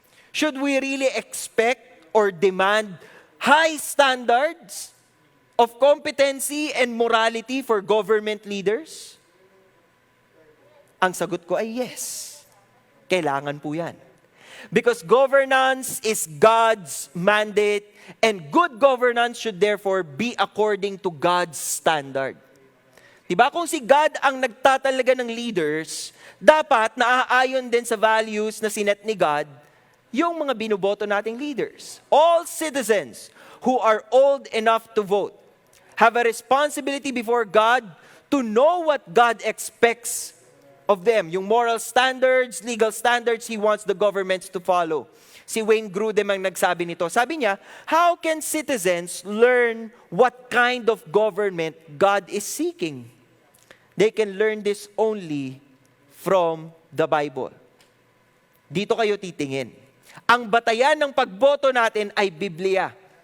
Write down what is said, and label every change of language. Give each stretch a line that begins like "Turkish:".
English: Should we really expect or demand high standards of competency and morality for government leaders?
Filipino: Ang sagot ko ay yes. Kailangan po yan.
English: Because governance is God's mandate and good governance should therefore be according to God's standard.
Filipino: Diba? Kung si God ang nagtatalaga ng leaders, dapat naaayon din sa values na sinet ni God yung mga binoboto nating leaders.
English: All citizens who are old enough to vote have a responsibility before God to know what God expects of them. Yung moral standards, legal standards He wants the governments to follow.
Filipino: Si Wayne Grudem ang nagsabi nito. Sabi niya,
English: how can citizens learn what kind of government God is seeking? They can learn this only from the Bible.
Filipino: Dito kayo titingin. Ang batayan ng pagboto natin ay Biblia.